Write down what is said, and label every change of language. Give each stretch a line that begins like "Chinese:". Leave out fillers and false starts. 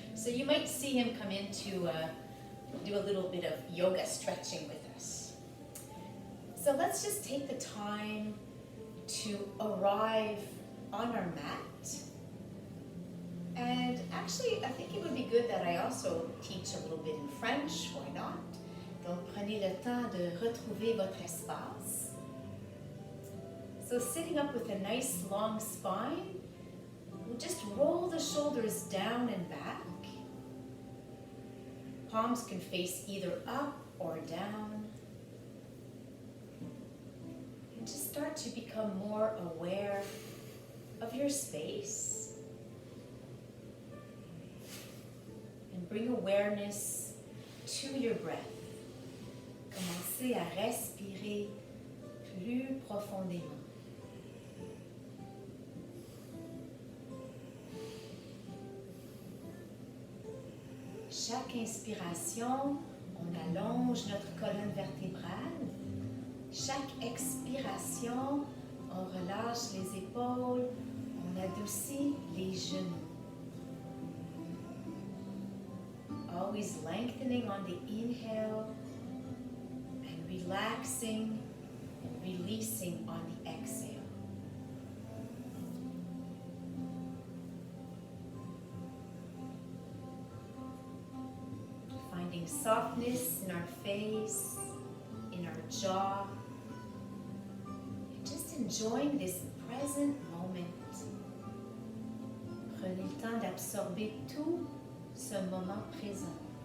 English: So you might see him come in to do a little bit of yoga stretching with us. So let's just take the time to arrive on our mat. And actually, I think it would be good that I also teach a little bit in French, why not?
French: Donc prenez le temps de retrouver votre espace.
English: So sitting up with a nice long spine, we'll just roll the shoulders down and back. Palms can face either up or down. And just start to become more aware of your space. And bring awareness to your breath.
French: Commencez à respirer plus profondément. Chaque inspiration, on allonge notre colonne vertébrale. Chaque expiration, on relâche les épaules, on adoucit les genoux.
English: Always lengthening on the inhale and relaxing and releasing on the exhale. Finding softness in our face, in our jaw, and just enjoying this present moment.
French: Prenez le temps d'absorber tout ce moment présent.